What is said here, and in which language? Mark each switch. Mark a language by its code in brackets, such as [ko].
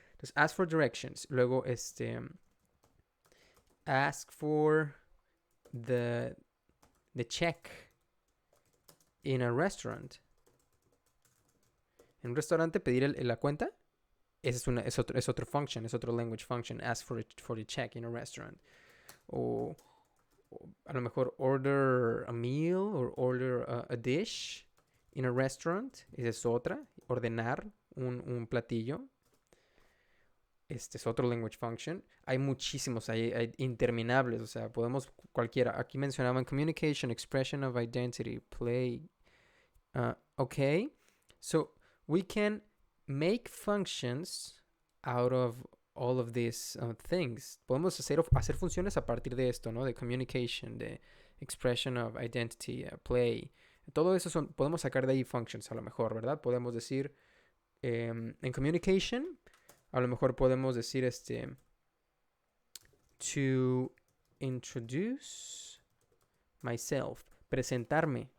[en] Entonces, ask for directions. Luego, ask for the check in a restaurant. [es] En un restaurante, pedir la cuenta. Esa es otro function, es otro language function. [en] Ask for the check in a restaurant. O a lo mejor order a meal or order a dish in a restaurant. Esa es otra. [es] Ordenar un platillo. Este es otro language function. Hay muchísimos, hay interminables, o sea, podemos cualquiera. Aquí mencionaban communication, expression of identity, play. [en] Okay, so we can make functions out of all of these things. [es] Podemos hacer funciones a partir de esto, ¿no? De communication, de expression of identity, play. Todo eso podemos sacar de ahí functions a lo mejor, ¿verdad? Podemos decir en communication, a lo mejor podemos decir to introduce myself, presentarme.